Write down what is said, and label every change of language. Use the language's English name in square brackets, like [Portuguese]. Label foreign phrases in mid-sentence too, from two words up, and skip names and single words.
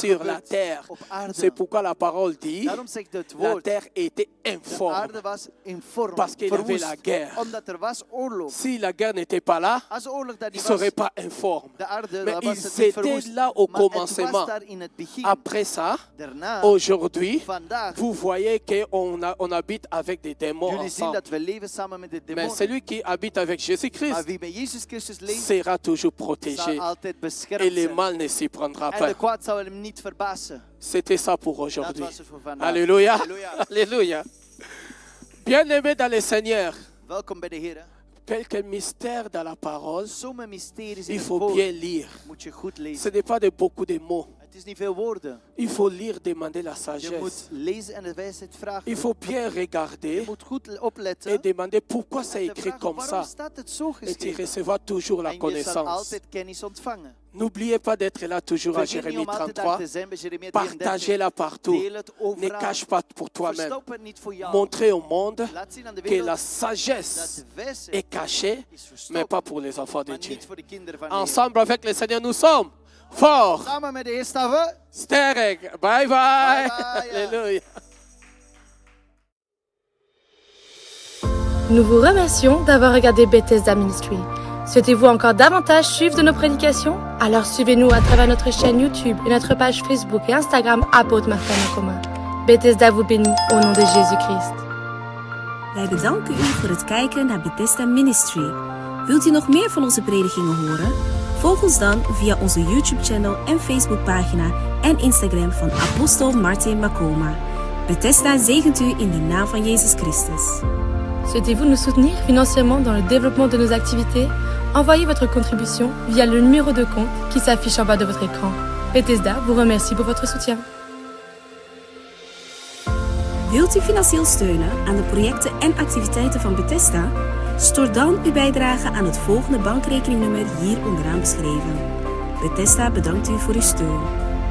[French] sur la [Dutch] gebeurd [French] terre. [Dutch] op aarde. [French] C'est pourquoi la parole dit [Dutch] Daarom zegt het [French] la [Dutch] woord, [French] terre était [Dutch] de [French] informe. [Dutch] aarde was in vorm, [French] Parce qu'il y avait [Dutch] verwoest, [French] la guerre. [Dutch] omdat er was oorlog. [French] Si la guerre n'était pas là, [Dutch] Als de oorlog daar [French] ils ne [Dutch] niet was, [French] seraient pas informes. [Dutch] de aarde, [French] Mais [Dutch] dan was [French] ils [Dutch] het niet [French] étaient [Dutch] verwoest. [French] là au [Dutch] Maar het [French] commencement. [Dutch] was daar in het begin. [French] Après ça, [Dutch] Daarna, [French] aujourd'hui, [Dutch] vandaag, [French] vous voyez qu'on on habite avec des démons [Dutch] jullie zien [French] ensemble. [Dutch] dat we leven samen met de [French] Mais [Dutch] demonen. [French] celui qui habite avec [Dutch] Maar [French] Jésus-Christ [Dutch] wie bij Jezus Christus leeft, [French] sera toujours [Dutch] zal [French] protégé. [Dutch] altijd [French] Et [Dutch] beschermd [French] le [Dutch] zijn. [French] mal ne s'y prendra [Dutch] En de [French] pas. [Dutch] kwaad zal hem niet verbazen. [French] C'était ça pour [Dutch] Dat [French] aujourd'hui. [Dutch] was het voor vandaag. [French] Alléluia. [Dutch] Halleluja. [French] Alléluia. Bien-aimés dans le Seigneur, [Dutch] Welkom bij de Heer. [French] quelques mystères dans la parole, [Dutch] Sommige mysteries in [French] il [Dutch] het [French] faut [Dutch] woord [French] bien lire. [Dutch] moet je goed [French] Ce [Dutch] lezen. [French] n'est pas de beaucoup de mots. [Dutch] Het is niet veel woorden. [French] Il faut lire, demander la [Dutch] Je [French] sagesse. [Dutch] moet lezen en de wijsheid vragen. [French] Il faut bien [Dutch] Je [French] regarder [Dutch] moet goed opletten. [French] et demander pourquoi c'est [Dutch] En te [French] écrit [Dutch] vragen, [French] comme [Dutch] waarom [French] ça. [Dutch] staat het zo [French] Et tu [Dutch] geschreven? [French] recevras toujours la [Dutch] En je zal [French] connaissance. [Dutch] altijd kennis ontvangen. [French] N'oubliez pas d'être là toujours à [Dutch] Vergeet niet [French] Jérémie [Dutch] om altijd daar [French] 33. [Dutch] te zijn bij Jeremia 33. [French] Partagez-la partout. [Dutch] Deel het [French] Ne [Dutch] overal. [French] cache pas pour toi-même. [Dutch] Verstop het niet voor jou. [French] Montrez au monde [Dutch] Laat zien aan de [French] que la [Dutch] wereld dat [French] sagesse [Dutch] de wijsheid [French] est cachée, [Dutch] is [French] mais [Dutch] verstopt, [French] pas pour les enfants de [Dutch] maar [French] Dieu. [Dutch] niet voor de kinderen van de Heer. [French] Ensemble avec le Seigneur, nous sommes forts. [Dutch] Samen met de Heer staan we. Sterk. [English] Bye bye. Bye bye. [French] Alléluia. Nous vous remercions d'avoir regardé Bethesda Ministry. Souhaitez-vous encore davantage suivre de nos prédications? Alors suivez-nous à travers notre chaîne YouTube et notre page Facebook et Instagram Apôtre Martin Nakoma. Bethesda vous bénit au nom de Jésus-Christ. [Dutch] Wij bedanken u voor het kijken naar Bethesda Ministry. Wilt u nog meer van onze predikingen horen? Volg ons dan via onze YouTube-channel en Facebookpagina en Instagram van Apostel Martin Makoma. Bethesda zegent u in de naam van Jezus Christus. [French] Souhaitez-vous nous soutenir financièrement dans le développement de nos activités? Envoyez votre contribution via le numéro de compte qui s'affiche en bas de votre écran. Bethesda vous remercie pour votre soutien. [Dutch] Wilt u financieel steunen aan de projecten en activiteiten van Bethesda? Stort dan uw bijdrage aan het volgende bankrekeningnummer hier onderaan beschreven. Bethesda bedankt u voor uw steun.